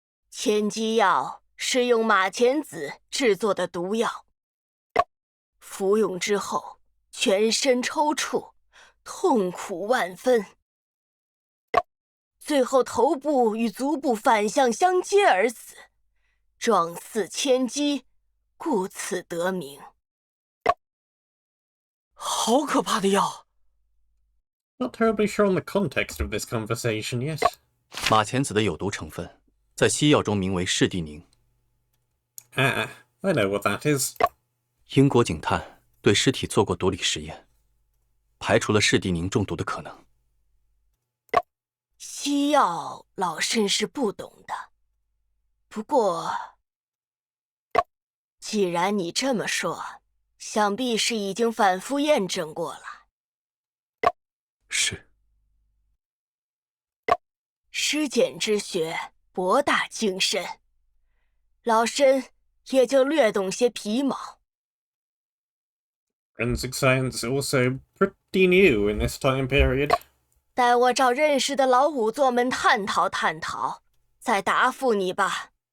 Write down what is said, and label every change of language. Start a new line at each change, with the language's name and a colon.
Chinese: 千机药是用马钱子制作的毒药，服用之后全身抽搐，痛苦万分，最后头部与足部反向相接而死，状似千机，故此得名。好可怕的药！
English: Not terribly sure on the context of this conversation yet.
Chinese: 马钱子的有毒成分在西药中名为士地宁。
English: Ah, I know what that is.
Chinese: 英国警探对尸体做过毒理实验，排除了士地宁中毒的可能。西药老身是不懂的，不过既然你这么说，想必是已经反复验证过了。是。尸检之学博大精深，老身也就略懂些皮毛。
English: Forensic science also pretty new in this time period.
Chinese: 待我找认识的老仵作们探讨探讨，再答复你吧。